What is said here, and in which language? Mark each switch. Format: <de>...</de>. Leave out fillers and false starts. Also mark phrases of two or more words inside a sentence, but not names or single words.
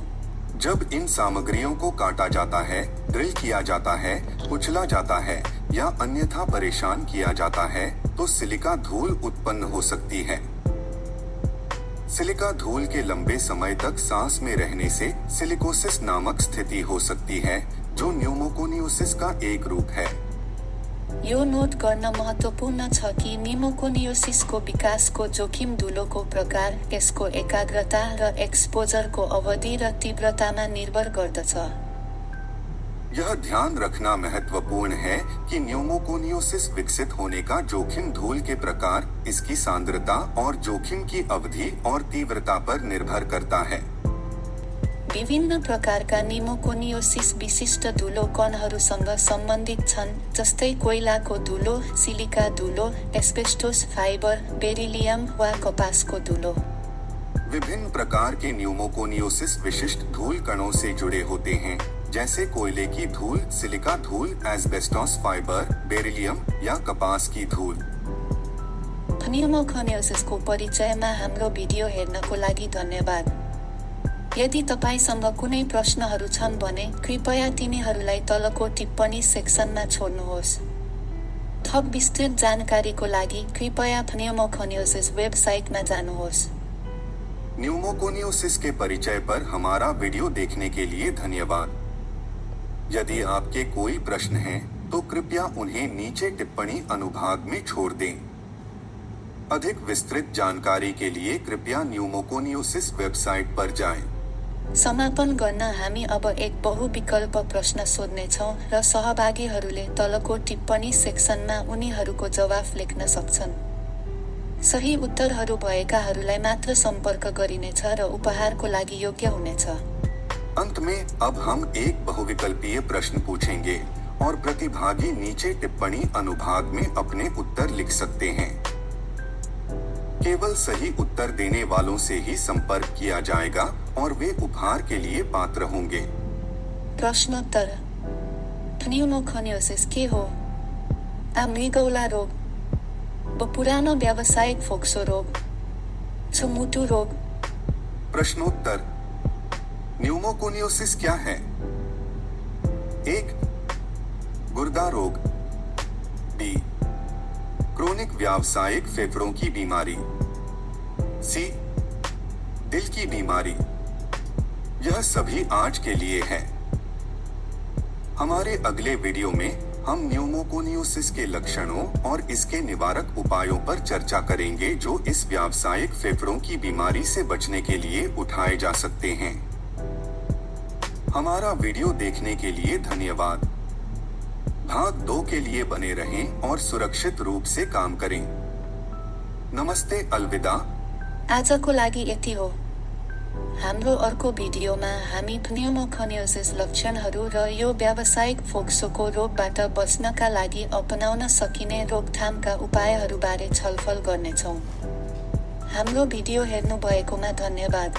<hi>जब इन सामग्रियों को काटा जाता है, ड्रिल किया जाता है, कुचला जाता है या अन्यथा परेशान किया जाता है, तो सिलिका धूल उत्पन्न हो सकती है। सिलिका धूल के लंबे समय तक सांस में रहने से सिलिकोसिस नामक स्थिति हो सकती है, जो न्यूमोकोनियोसिस का एक रूप है।</hi> <ne>यो नोट गर्न महत्त्वपूर्ण छ कि निमोकोनियोसिसको विकासको जोखिम धुलोको प्रकार, यसको एकाग्रता र एक्सपोजरको अवधि र तीव्रतामा निर्भर गर्दछ।</ne> <hi>यह ध्यान रखना महत्वपूर्ण है कि न्यूमोकोनियोसिस विकसित होने का जोखिम धूल के प्रकार, इसकी सांद्रता और जोखिम की अवधि और तीव्रता पर निर्भर करता है।</hi> <ne>विभिन्न प्रकारका निमोकोनियोसिस विशिष्ट धुलो कणहरूसँग सम्बन्धित छन्, जस्तै कोइलाको धुलो, सिलिका धुलो, एस्बेस्टोस फाइबर, बेरिलियम वा कपासको धुलो।</ne> <hi>विभिन्न प्रकार के न्यूमोकोनियोसिस विशिष्ट धूल कणों से जुड़े होते हैं, जैसे कोयले की धूल, सिलिका धूल, एस्बेस्टोस फाइबर, बेरिलियम या कपास की धूल।</hi> <ne>निमोकोनियोसिसको परिचयमा हाम्रो भिडियो हेर्नको लागि धन्यवाद। यदि तपाईसँग कुनै प्रश्नहरू छन् भने कृपया तिनीहरूलाई तलको टिप्पणी सेक्सनमा छोड्नुहोस्। थप विस्तृत जानकारीको लागि कृपया न्यूमोकोनियोसिस वेबसाइटमा जानुहोस्।</ne> <hi>न्यूमोकोनियोसिस के परिचय पर हमारा वीडियो देखने के लिए धन्यवाद। यदि आपके कोई प्रश्न हैं, तो कृपया उन्हें नीचे टिप्पणी अनुभाग में छोड़ दें। अधिक विस्तृत जानकारी के लिए कृपया न्यूमोकोनियोसिस वेबसाइट पर जाएं।</hi> <ne>समापन गर्न हामी अब एक बहुविकल्प प्रश्न सोध्नेछौँ र सहभागीहरूले तलको टिप्पणी सेक्सनमा उनीहरूको जवाफ लेख्न सक्छन्। सही उत्तरहरू भएकाहरूलाई मात्र सम्पर्क गरिनेछ र उपहारको लागि योग्य हुनेछ।</ne> <hi>अंत में अब हम एक बहुविकल्पीय प्रश्न पूछेंगे और प्रतिभागी नीचे टिप्पणी अनुभाग में अपने उत्तर लिख सकते हैं। केवल सही उत्तर देने वालों से ही संपर्क किया जाएगा और वे उपहार के लिए पात्र होंगे।</hi> <ne>प्रश्नोत्तर। न्यूमोकोनियोसिस के हो? मृगौला रोग, पुरानो व्यावसायिक फोक्सो रोग, मुटु रोग।</ne> <hi>प्रश्नोत्तर। न्यूमोकोनियोसिस क्या है? 1. गुर्दा रोग, बी. क्रोनिक व्यावसायिक फेफड़ों की बीमारी, सी. दिल की बीमारी। यह सभी आज के लिए है। हमारे अगले वीडियो में हम न्यूमोकोनियोसिस के लक्षणों और इसके निवारक उपायों पर चर्चा करेंगे जो इस व्यावसायिक फेफड़ों की बीमारी से बचने के लिए उठाए जा सकते हैं। हमारा वीडियो देखने के लिए धन्यवाद। भाग 2 के लिए बने रहें और सुरक्षित रूप से काम करें। नमस्ते, अलविदा।</hi> <ne>आजको लागि यति हो। हाम्रो अर्को भिडियोमा हामी न्यूमोकोनियोसिस लक्षणहरू र यो व्यावसायिक फोक्सोको रोगबाट बच्नका लागि अपनाउन सकिने रोकथामका उपायहरूबारे छलफल गर्नेछौँ। हाम्रो भिडियो हेर्नु भएकोमा धन्यवाद।</ne>